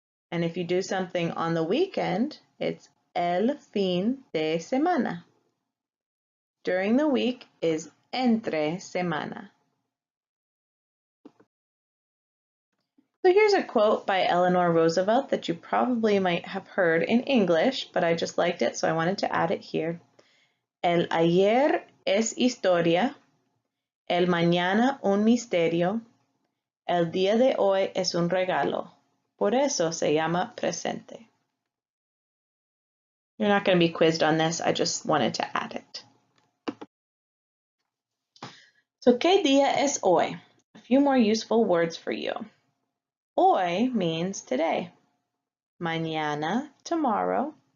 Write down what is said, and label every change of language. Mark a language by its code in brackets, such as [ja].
[en] And if you do something on the weekend, it's el fin de semana. During the week is entre semana. So here's a quote by Eleanor Roosevelt that you probably might have heard in English, but I just liked it, so I wanted to add it here. [es] El ayer es historia, el mañana un misterio, el día de hoy es un regalo. Por eso se llama presente. [en] You're not going to be quizzed on this, I just wanted to add it. So, ¿qué día es hoy? A few more useful words for you. Hoy means today. Mañana, tomorrow.